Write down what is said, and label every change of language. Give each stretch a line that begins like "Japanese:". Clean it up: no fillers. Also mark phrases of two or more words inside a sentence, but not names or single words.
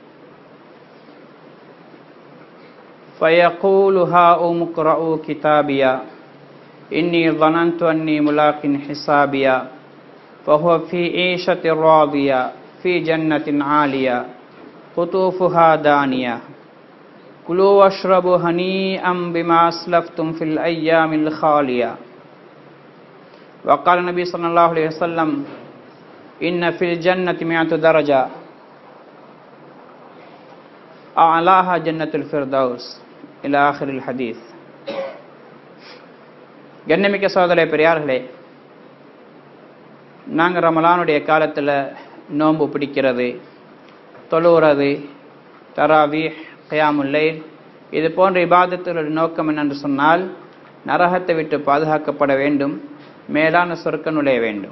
Arabic: فيقول هاؤم اقرءوا كتابيا إني ظننت أني ملاق حسابيا فهو في عيشة راضية في جنة عالية قطوفها دانية كلوا واشربوا هنيئا بما أسلفتم في الأيام الخالية وقال النبي صلى الله عليه وسلم إن في الجنة 100 درجة أعلاها جنة الفردوس إلى آخر الحديث.
Tamil: கண்ணியமிக்க சகோதரர்களே, பெரியார்களே, நாங்கள் ரமலானுடைய காலத்தில் நோன்பு பிடிக்கிறது, தொழுகிறது, தராவீஹ்,
Arabic: قيام الليل,
Tamil: இது போன்ற இபாதத்துடைய நோக்கம் என்னென்று சொன்னால் நரகத்தை விட்டு பாதுகாக்கப்பட வேண்டும், மேலான சொர்க்கம் நுழைய வேண்டும்.